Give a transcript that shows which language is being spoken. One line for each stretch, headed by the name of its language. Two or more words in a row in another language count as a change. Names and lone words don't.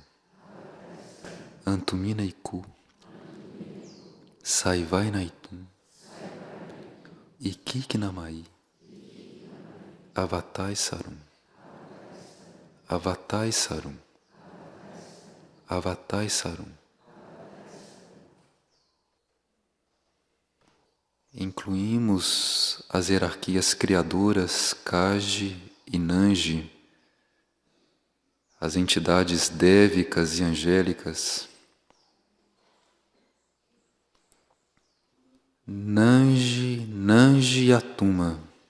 Portuguese: Antumina Iku, Saivai Naitum, Ikik Namai, Avatai Sarum. Avatai Sarum. Avatai Sarum. Incluímos as hierarquias criadoras Kaji e Nanji, as entidades dévicas e angélicas. Nanji, Nanji Atuma.